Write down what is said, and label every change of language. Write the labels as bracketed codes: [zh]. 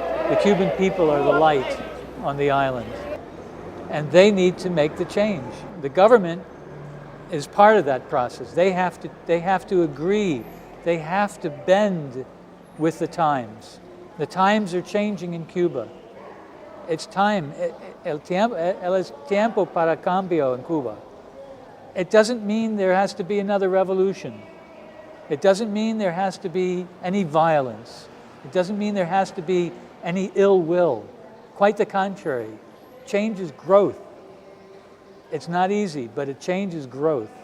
[en] The Cuban people are the light on the island, and they need to make the change. The government is part of that process. They have to agree. They have to bend with the times. The times are changing in Cuba. It's time. [es] El tiempo para cambio in Cuba. [en] It doesn't mean there has to be another revolution. It doesn't mean there has to be any violence. It doesn't mean there has to be any ill will. Quite the contrary. Change is growth. It's not easy, but it changes growth.